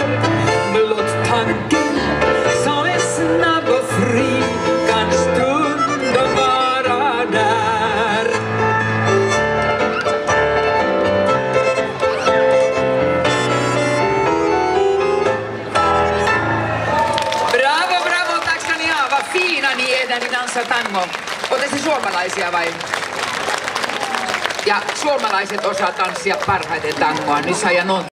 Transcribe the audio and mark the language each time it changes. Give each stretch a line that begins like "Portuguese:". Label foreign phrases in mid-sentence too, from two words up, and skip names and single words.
Swedish: Blott tanken som är snabb och fri kan stundom vara där. Bravo, bravo, tack ska ni ha. Vad fina ni är när ni dansar tango.
Finnish: Och te suomalaisia vai? Ja suomalaiset osaa tanssia parhaiten tangoa. Nyt saa ja